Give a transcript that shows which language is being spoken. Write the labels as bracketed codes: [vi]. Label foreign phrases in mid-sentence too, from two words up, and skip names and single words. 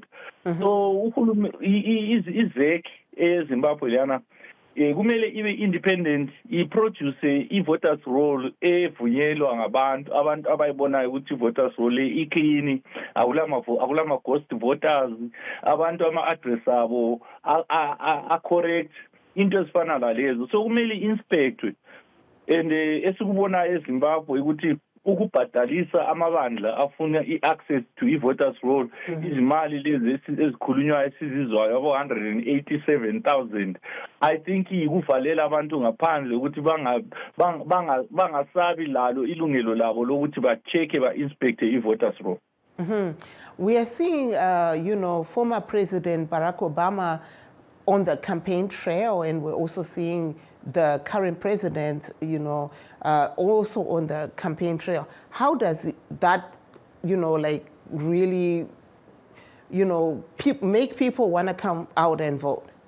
[nd] So izek eZimbabwe lana kumele ibe independent, iproduce i-voters roll evunyelwa ngabantu abayibonayo ukuthi i-voters roll iclean, akulama [en] ghost voters, [nd] abantu ama-address abo a-correct, into ezifana lalezo. So kumele inspectwe. And esikubonayo eZimbabwe ukuthi ukubhadalisa amabandla afuna [en] i-access to i-voters roll, [nd] izimali lezi ezikhulunywayo esizizwayo abo 187,000, [en] I think [nd] ikuvalela abantu ngaphandle ukuthi bangasabi lalo ilungelo labo lokuthi ba-check ba-inspect i-voters roll. [en] We are seeing, former President Barack Obama on the campaign trail, and we're also seeing the current president, also on the campaign trail. How does that, really, make people want to come out and vote?